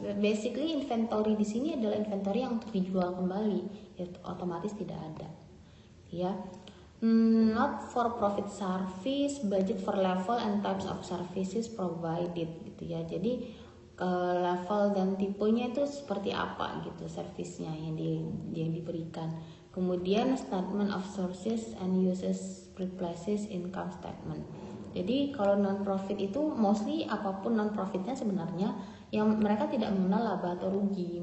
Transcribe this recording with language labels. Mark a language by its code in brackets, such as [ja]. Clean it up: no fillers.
[id] Basically inventory di sini adalah inventory yang untuk dijual kembali, ya otomatis tidak ada. Ya. [en] Not for profit service, budget for level and types of services provided [id] gitu ya. Jadi level dan tipenya itu seperti apa gitu servisnya yang diberikan. [en] Kemudian statement of sources and uses replaces income statement. [id] Jadi kalau non profit itu mostly apapun non profitnya sebenarnya yang mereka tidak mengenal laba atau rugi.